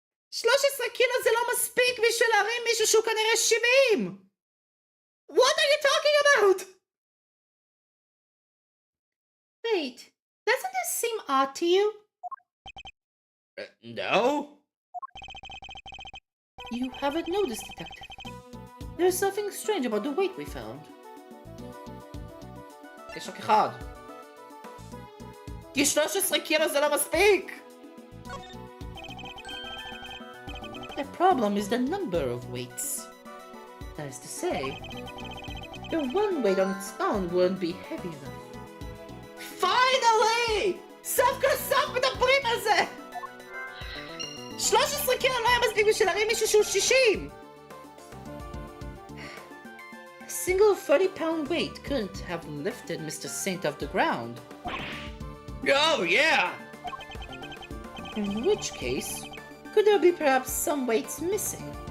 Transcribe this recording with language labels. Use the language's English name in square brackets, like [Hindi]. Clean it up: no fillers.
[Hebrew] 13 קילו זה לא מספיק בשביל להרים מישהו שהוא כנראה 70! [English] What are you talking about? Wait, doesn't this seem odd to you? No. You haven't noticed, Detective. There's something strange about the weight we found. [Hebrew] יש רק אחד. כי 13 קילו זה לא מספיק! [English] The problem is the number of weights. That is to say, the one weight on its own wouldn't be heavy enough. Finally! [Hebrew] סוף כל סוף מדברים על זה! 13 קילו לא היה מספיק בשביל להרים מישהו שהוא 60! [English] A single 30-pound weight couldn't have lifted Mr. Saint off the ground. Oh, yeah! In which case, could there be perhaps some weights missing?